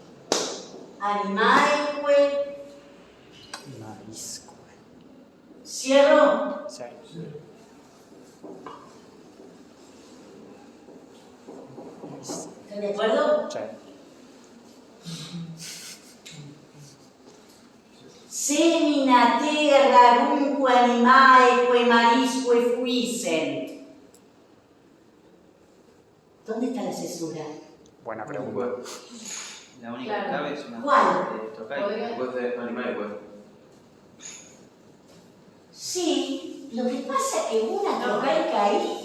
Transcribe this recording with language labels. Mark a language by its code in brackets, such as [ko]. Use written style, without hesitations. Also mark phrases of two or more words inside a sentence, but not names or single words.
[es] Animaeque. ¿Cierro? Sí. ¿Están de acuerdo? Sí. [la] Semina terrarunque animaeque marisque fuissent. [es] ¿Dónde está la cesura? Buena pregunta. La única Claro. que cabe es una ¿Cuál? trocaica. Podría- Después de animales, pues. Sí, lo que pasa es que una trocaica ahí.